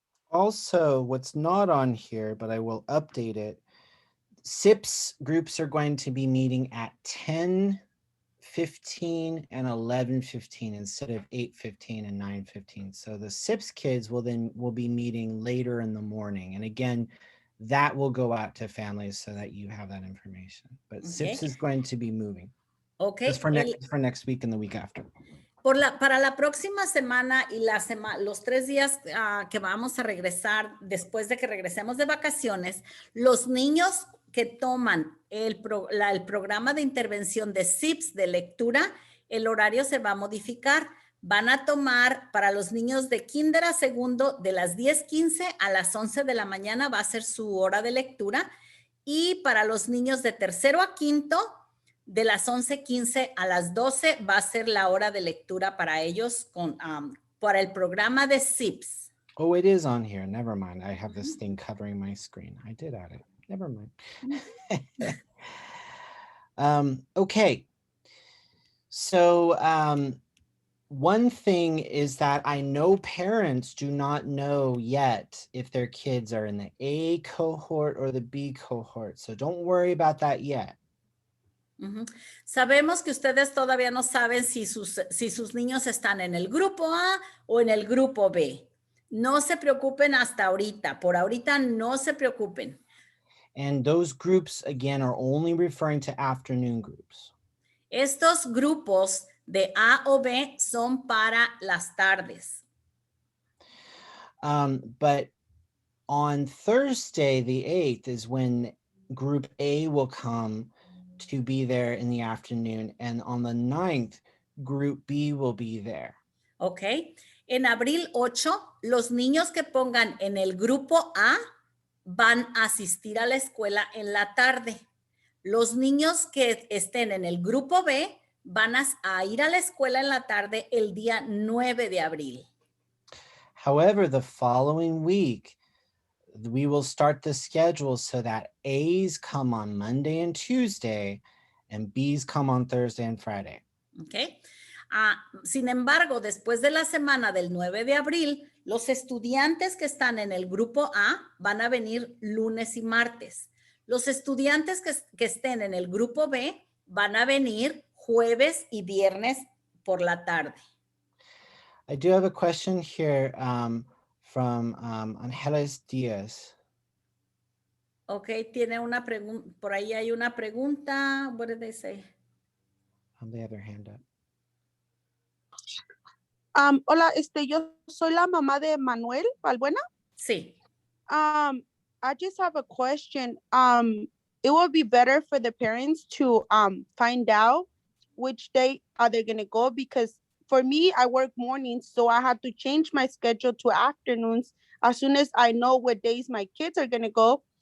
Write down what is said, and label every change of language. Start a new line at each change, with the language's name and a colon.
English: Also, what's not on here, but I will update it, SIPS groups are going to be meeting at 10:15 and 11:15 instead of 8:15 and 9:15. So the SIPS kids will be meeting later in the morning. And again, that will go out to families so that you have that information. But SIPS is going to be moving. Okay. Just for next week and the week after.
Spanish: Para la próxima semana y los 3 días que vamos a regresar después de que regresemos de vacaciones, los niños que toman el programa de intervención de SIPS de lectura, el horario se va a modificar. Van a tomar para los niños de kinder a segundo de las 10:15 a las 11 de la mañana va a ser su hora de lectura, y para los niños de tercero a quinto De las 11:15 a las 12 va a ser la hora de lectura para ellos para el programa de SIPS.
English: Oh, it is on here. Never mind. I have this thing covering my screen. I did add it. Never mind. Okay. So one thing is that I know parents do not know yet if their kids are in the A cohort or the B cohort. So don't worry about that yet.
Spanish: Sabemos que ustedes todavía no saben si sus niños están en el grupo A o en el grupo B. No se preocupen hasta ahorita. Por ahorita no se preocupen.
English: And those groups, again, are only referring to afternoon groups.
Spanish: Estos grupos de A o B son para las tardes.
English: But on Thursday, the 8th, is when group A will come to be there in the afternoon. And on the 9th, group B will be there. Ok.
Spanish: En abril 8, los niños que pongan en el grupo A van a asistir a la escuela en la tarde. Los niños que estén en el grupo B van a ir a la escuela en la tarde el día 9 de abril.
English: However, the following week, we will start the schedule so that A's come on Monday and Tuesday and B's come on Thursday and Friday. Okay.
Spanish: Sin embargo, después de la semana del 9 de abril, los estudiantes que están en el grupo A van a venir lunes y martes. Los estudiantes que estén en el grupo B van a venir jueves y viernes por la tarde.
English: I do have a question here from Angeles Diaz.
Spanish: Ok, tiene una pregunta, por ahí hay una pregunta.
English: What did they say? They have their hand up.
Spanish: Hola, yo soy la mamá de Manuel Balbuena. Sí.
English: I just have a question. It would be better for the parents to find out which day are they gonna go, because for me, I work mornings, so I have to change my schedule to afternoons as soon as I know what days my kids are gonna go.